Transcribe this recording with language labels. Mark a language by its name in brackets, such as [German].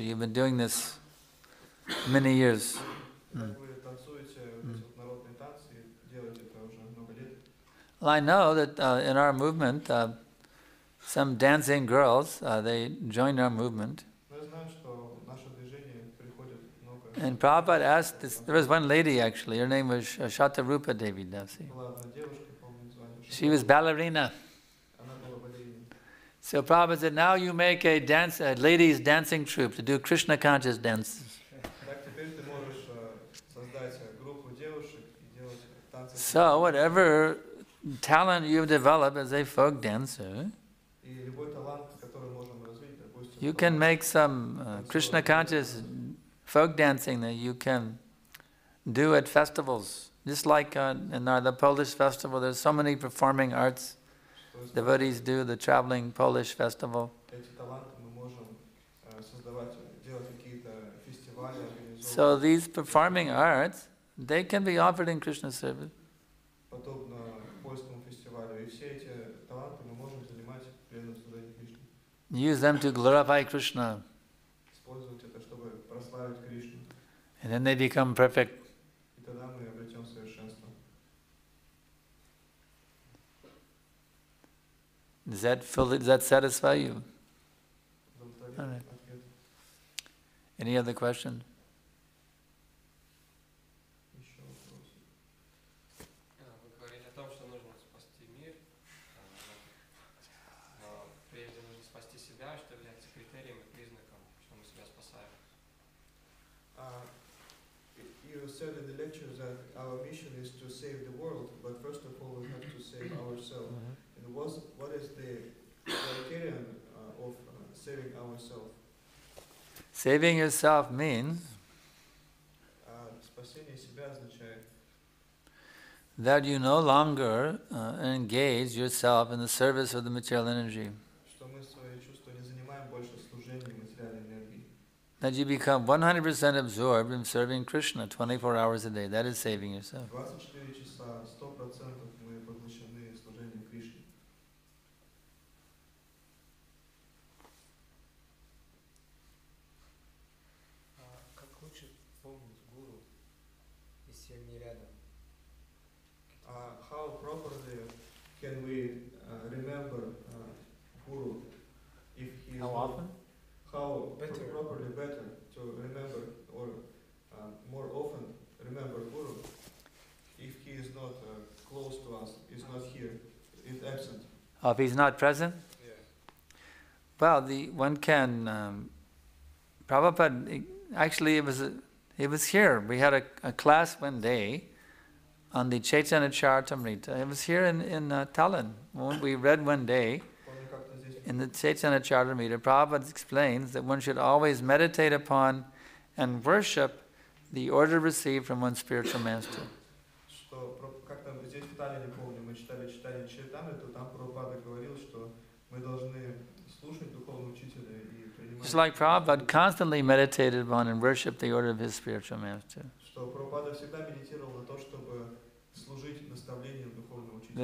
[English] You've been doing this many years. [Russian] Как вы танцуете эти вот народные танцы и делаете это уже много лет? [English] Well, I know that in our movement, some dancing girls, they joined our movement. [Russian] Но я знаю, что в наше движение приходит много. [English] And Prabhupada asked this, there was one lady actually, her name was Shatarupa Devi Dasi. [Russian] Была одна девушка, помню, звали. [English] She was ballerina. [Russian] Она была балериной. [English] So Prabhupada said, now you make a ladies dancing troupe to do Krishna conscious dances. [Russian] Так теперь ты можешь создать группу девушек и делать танцы. [English] So whatever talent you've developed as a folk dancer, [Russian] И любой талант, который можем развить, допустим. [English] you can make some Krishna conscious folk dancing that you can do at festivals. Just like in the Polish festival, there's so many performing arts. Devotees do the traveling Polish festival. [Russian] Эти таланты мы можем создавать, делать какие-то фестивали, организовывать. [English] So these performing arts, they can be offered in Krishna service. [Russian] Подобно польскому фестивалю. И все эти таланты мы можем занимать в преданном служении Кришне. [English] Use them to glorify Krishna. [Russian] Использовать это, чтобы прославить Кришну. [English] And then they become perfect. [Russian] И тогда мы обретем совершенство. [English] Does that satisfy you? [Russian] Удовлетворил [English] All right. [Russian] ответ? [English] Any other question? [Russian] Еще вопросы? Вы говорили о том, что нужно спасти мир, но прежде нужно спасти себя, что является критерием и признаком, что мы себя спасаем. [English] You said in the lecture that our mission is to save the world, but first of all we have to save ourselves. And what is the criterion of saving ourselves? Saving yourself means [Russian] Спасение себя означает, [English] that you no longer engage yourself in the service of the material energy. [Russian] что мы свои чувства не занимаем больше служением материальной энергии. [English] That you become 100% absorbed in serving Krishna 24 hours a day. That is saving yourself. [Russian] 24 часа, 100% мы поглощены служением Кришне. Как лучше помнить гуру, если он не рядом? [English] How properly can we remember Guru if he is How not- often? How Better. properly better to remember or more often remember Guru if he is not close to us, is not here, is absent. If he's not present? Yeah. Well, one can... Prabhupada, actually it was here. We had a class one day on the Chaitanya Charitamrita. It was here in Tallinn. We read one day [Russian] Помню, как-то здесь [English] in the Chaitanya Charitamrita, Prabhupada explains that one should always meditate upon and worship the order received from one's spiritual master. [Russian] что как-то здесь в Таллине, помню, мы читали читание Чайтамриты, там Прабхупада говорил, что мы должны слушать духовного учителя и принимать. [English] Just like Prabhupada constantly meditated upon and worshipped the order of his spiritual master. [Russian] Что Прабхупада всегда медитировал на то, чтобы служить наставлением духовного учителя.